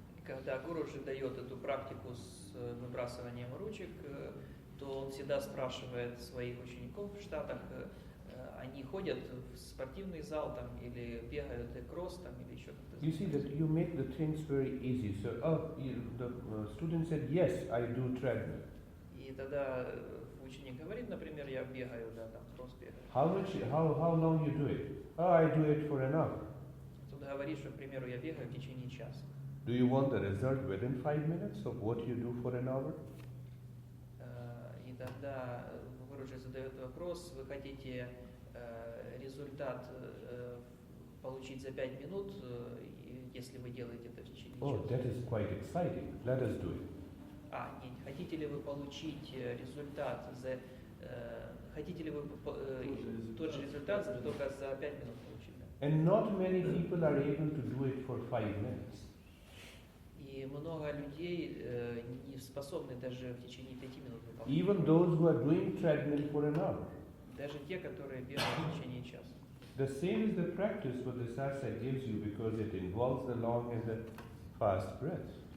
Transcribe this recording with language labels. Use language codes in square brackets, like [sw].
[ru] Когда гуру дает эту практику с выбрасыванием ручек, то он всегда спрашивает своих учеников в Штатах, они ходят в спортивный зал там, или бегают и кросс там, или еще как-то. [en] You see that you make the things very easy. So, the student said, yes, I do treadmill. [ru] И тогда ученик говорит, например, я бегаю, да, там кросс бегаю. [en] How long you do it? Oh, I do it for an hour. [ru] Тут говорит, что, к примеру, я бегаю в течение часа. [en] Do you want the result within 5 minutes of what you do for an hour? [ru] И тогда гуру задает вопрос, вы хотите результат получить за 5 минут, если вы делаете это в течение часа. [en] Oh, that is quite exciting. Let us do it. [ru] Нет, хотите ли вы получить результат хотите ли вы тот же результат только за 5 минут получить? Да? [en] And not many people are able to do it for 5 minutes. [ru] И много людей не способны даже в течение 5 минут выполнять. [en] Even those who are doing treadmill for an hour. [ru] Даже те, которые бегают в течение часа. [en] The same is the practice what the Sasa gives you because it involves the long and the fast breath.